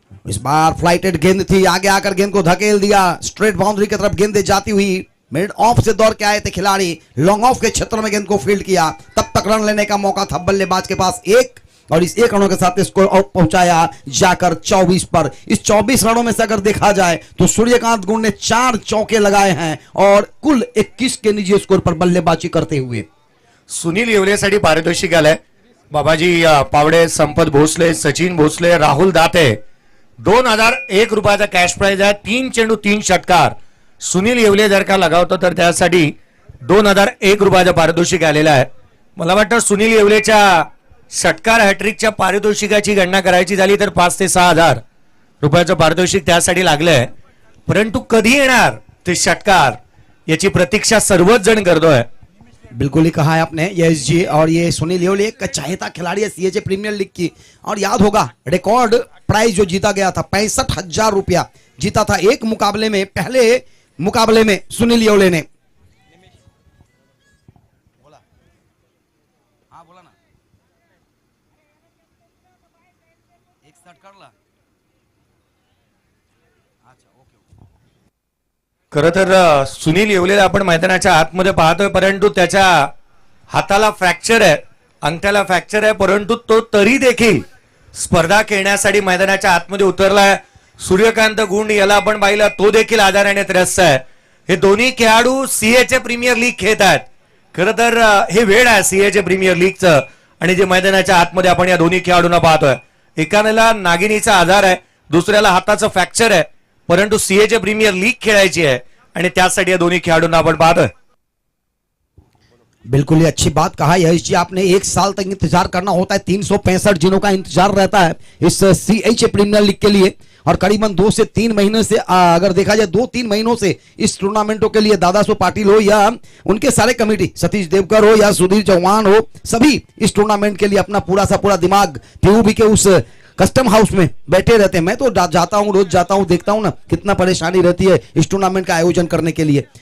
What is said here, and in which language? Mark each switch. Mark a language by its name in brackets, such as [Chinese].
[Hindi] इस बार फ्लाइटेड गेंद थी, आगे आकर गेंद को धकेल दिया, स्ट्रेट बाउंड्री की तरफ गेंद जाती हुई, मिड ऑफ से दौड़ के आए थे खिलाड़ी, लॉन्ग ऑफ के क्षेत्र में गेंद को फील्ड किया, तब तक रन लेने का मौका था बल्लेबाज के पास 1 और इस 1 रनों के साथ स्कोर आउट पहुंचाया जाकर 24 पर। इस 24 रनों में से अगर देखा जाए तो सूर्यकांत गुंड ने 4 चौके लगाए हैं और कुल 21 के निजी स्कोर पर बल्लेबाजी करते हुए। [Marathi] सुनील येवलेसाठी पारितोषिक आलंय, बाबाजी पावडे, संपत भोसले, सचिन भोसले, राहुल दाते, 2001 रुपयाचा कॅश प्राइज आहे, 3 चेंडू 3 षटकार। सुनील येवले जर का लगावतो तर त्यासाठी 2001 रुपयाचं पारितोषिक आलेलं आहे। मला वाटतं सुनील येवलेच्या षटकार हॅट्रिकच्या पारितोषिकाची गणना करायची झाली तर 5 ते 6,000 रुपयाचं पारितोषिक त्यासाठी लागलंय, परंतु कधी येणार ते षटकार याची प्रतीक्षा सर्वच जण करतोय। [Hindi] बिल्कुल ही कहा है आपने यश जी, और ये सुनील येवले एक चाहता खिलाड़ी है सीएचे प्रीमियर लीग की, और याद होगा रिकॉर्ड प्राइज जो जीता गया था 65,000 रुपया जीता था एक मुकाबले में, पहले मुकाबले में सुनील येवले ने। [Marathi] खरं तर सुनील येवलेला आपण मैदानाच्या आतमध्ये पाहतोय, परंतु त्याच्या हाताला फ्रॅक्चर आहे, अंगठ्याला फ्रॅक्चर आहे, परंतु तो तरी देखील स्पर्धा खेळण्यासाठी मैदानाच्या आतमध्ये उतरलाय। सूर्यकांत गुंड याला आपण पाहिलं, तो देखील आजाराने त्रस्त आहे। हे दोन्ही खेळाडू सीएचे प्रीमियर लीग खेळत आहेत। खरं तर हे वेळ आहे सीएचे प्रीमियर लीगचं, आणि जे मैदानाच्या आतमध्ये आपण या दोन्ही खेळाडूंना पाहतोय, एकाला नागिनीचा आजार आहे, दुसऱ्याला हाताचं फ्रॅक्चर आहे, परंतु सीएचे प्रीमियर लीग खेळायची आहे आणि त्यासाठी या दोन्ही खेळाडूंना आपण पाहतोय। [Hindi] बिल्कुल ही अच्छी बात कहा यश जी आपने, 1 साल तक इंतजार करना होता है, 365 दिनों का इंतजार रहता है इस सीएच प्रीमियर लीग के लिए, और करीबन 2 से 3 महीने से अगर देखा जाए 2-3 महीनों से इस टूर्नामेंटों के लिए दादासो पाटिल हो या उनके सारे कमेटी, सतीश देवकर हो या सुधीर चौहान हो, सभी इस टूर्नामेंट के लिए अपना पूरा सा पूरा दिमाग पीयूबी के उस कस्टम हाउस में बैठे रहते हैं। मैं तो जाता हूं, रोज जाता हूं, देखता हूं ना कितना परेशानी रहती है इस टूर्नामेंट का आयोजन करने के लिए।